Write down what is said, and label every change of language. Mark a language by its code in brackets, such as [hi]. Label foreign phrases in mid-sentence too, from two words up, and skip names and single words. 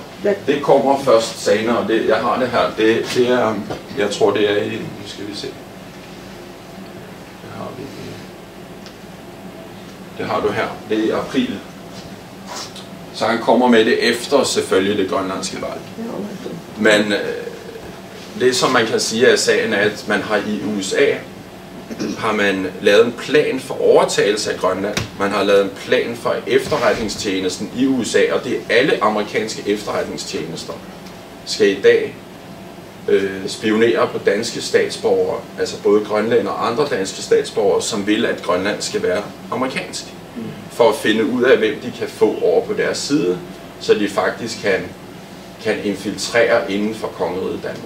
[sv] Det kommer först senare. Jag har det här. Det är, jag tror det är i, nu ska vi se. Det har du här. Det är i april. [da] Så han kommer med det efter selvfølgelig det grønlandske valg. Men det som man kan sige af sagen er, at man har i USA har man lavet en plan for overtagelse af Grønland. Man har lavet en plan for efterretningstjenesten i USA, og det er alle amerikanske efterretningstjenester skal i dag spionere på danske statsborgere, altså både Grønland og andre danske statsborgere, som vil, at Grønland skal være amerikansk, for at finde ud af, hvem de kan få over på deres side, så de faktisk kan infiltrere inden for kongeriget Danmark.